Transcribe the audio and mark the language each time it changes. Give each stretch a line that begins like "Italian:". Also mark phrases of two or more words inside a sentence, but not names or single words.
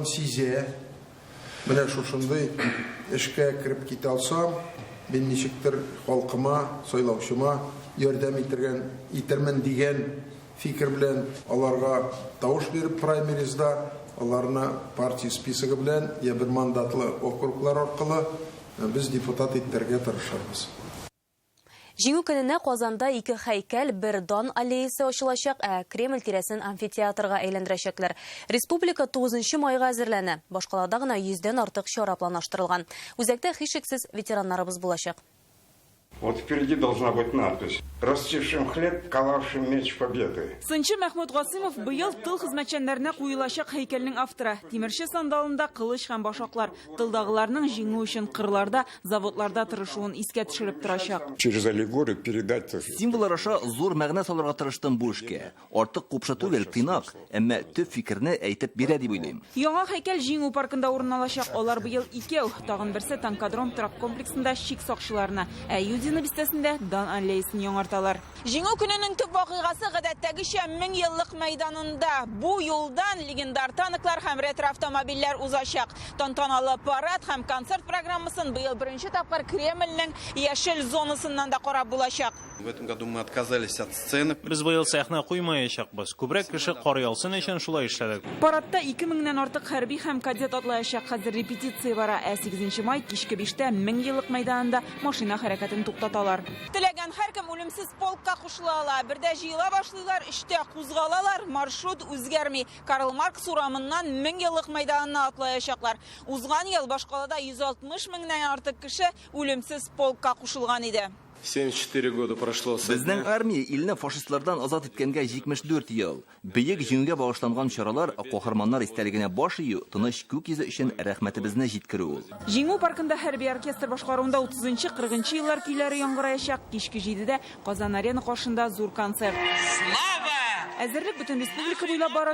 Tatar: сизә, менә шушындай эшкә кирип китә алсам, мин ничектер халкыма, сайлаучыма ярдәм итермен дигән фикер белән аларга тавыш биреп праймеризда, аларны партия списогы белән я бер мандатлы округлар аркылы без депутат итәргә тырышабыз. Җиңү көненә Казанда 2 һәйкәл, бер дан аллеясы ачылачак, Кремль тирәсен амфитеатрга әйләндерәчәкләр. Республика 9 майга әзерләнә. Башкалада гына 100дән артык чара планлаштырылган. Үзәктә һичшиксез ветераннарыбыз булачак.
Russian: Вот впереди должна быть надпись: «Растившим хлеб, ковавшим меч победы».
Tatar: Сынчы Мәхмүд Гасимов быел тыл хезмәтчәннәренә куелачак һәйкәлнең авторы. Тимерче сандалында кылыч һәм башаклар тылдагыларның җиңү өчен кырларда, заводларда тырышуын искә төшереп торачак.
Russian: Через аллегорию передать.
Tatar: Символлар аша зур мәгънә салырга тырыштым бу эшкә. Артык купшы түгел, тыйнак, әмма төп фикерне әйтеп бирә дип уйлыйм. Яңа һәйкәл җиңү паркында урын алачак. Алар быел 2, тагын берсе Танкодром торак комплексында чик сакчыларына, Юдина бистәсендә дан аллеясын яңарталар. Җиңү көненең төп вакыйгасы гадәттәгечә 1000 еллык мәйданында. Бу юлдан легендар танклар һәм ретро автомобильләр узачак. Тантаналы парад һәм концерт программасын быел беренче тапкыр Кремльнең яшел зонасыннан да карап булачак.
Russian: В этом году мы отказались от сцены.
Tatar: Без быел сәхнә куймаячакбыз. Күбрәк кеше карый алсын өчен шулай эшләдек. Парадта 2000-нән артык хәрби һәм кадет атлаячак. Хәзер репетиция бара. 8 май кичке 5-тә 1000 еллык мәйданында машина хәрәкәтен туктаталар. Теләгән һәркем үлемсез полкка кушыла ала. Бердә җыела башлыйлар, эштә кузгалалар. Маршрут үзгәрми. Карл Маркс урамыннан 1000 еллык мәйданына атлаячаклар. Узган ел Башкалада 160 меңнән артык кеше үлемсез полкка кушылган иде.
Russian: 74 года прошло.
Tatar: Безнең армия илне фашистлардан азат иткәнгә 74 ел. Бөек җиңүгә багышланган чаралар каһарманнар истәлегенә баш ию, тыныч күк йөзе өчен рәхмәтебезне җиткерү ул. Җиңү паркында хәрби оркестр башкаруында 30-40 еллар көйләре яңгыраячак. Кичке 7-дә Казан арена каршында зур концерт. Әзерлек бөтен республика буйлап бара.